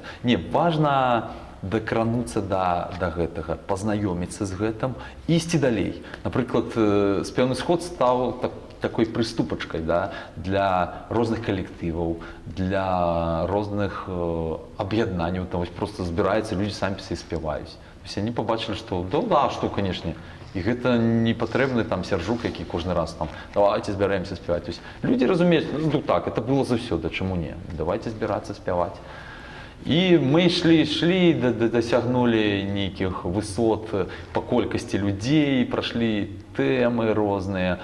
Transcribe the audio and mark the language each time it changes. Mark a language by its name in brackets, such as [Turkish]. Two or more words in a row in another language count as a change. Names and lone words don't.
[Belarusian] Не, важна дакрануцца да гэтага, пазнаёміцца з гэтым, ісці далей. Напрыклад, «Спеўны сход» стаў такой прыступачкай, да, для розных калектываў, для розных аб'яднанняў. Там вось просто збіраюцца людзі самі пісаць і спяваюць. [Russian] Они побачили, что да, что, конечно, [Belarusian] І гэта не патрэбны там Сяржук, які кожны раз там давайте збіраемся спяваць. [Russian] То есть [Belarusian] людзі разумеюць, ну так, [Russian] это было [Belarusian] заўсёды, чаму не? Давайте збірацца спяваць. І мы ішлі, дасягнулі нейкіх высот па колькасці людзей, прашлі тэмы розныя.